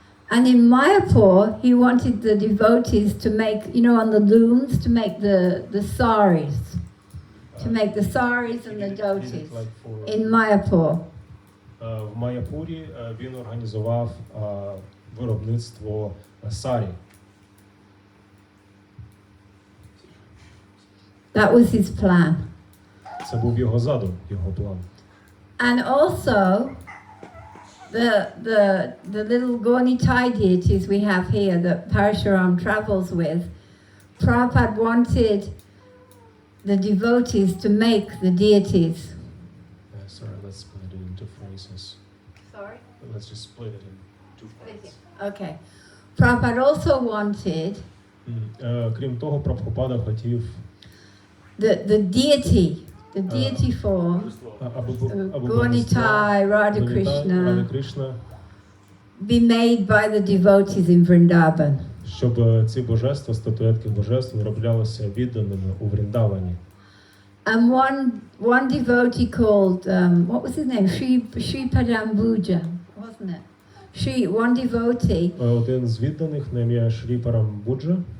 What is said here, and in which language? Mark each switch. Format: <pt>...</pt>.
<en>And in Mayapur, he wanted the devotees to make, on the looms, to make the saris. To make the saris and the dhotis. In Mayapur.</en> <uk>В Майяпурі він організував виробництво сарі.</uk> <en>That was his plan.</en> <uk>Це був його задум, його план.</uk> <en>And also, the little Gornitai deities we have here that Parashuram travels with, Prabhupada wanted the devotees to make the deities. Sorry, let's split it into phrases. Sorry? Let's just split it in two parts. Okay. Prabhupada also wanted</en> <uk>Крім того, Прабгупада хотів</uk> <en>the deity form, Gornitai, Radha</en> <uk>Радha</uk> <en>Krishna,</en> <uk>Кришна,</uk> <en>be made by the devotees in Vrindavan.</en> <uk>щоб ці божества, статуетки божеств вироблялися відданими у Вріндавані.</uk> <en>And one devotee called, what was his name? Sri Padambuja, wasn't it? One devotee,</en> <uk>Один з відданих на ім'я Шрі Парамбуджа,</uk>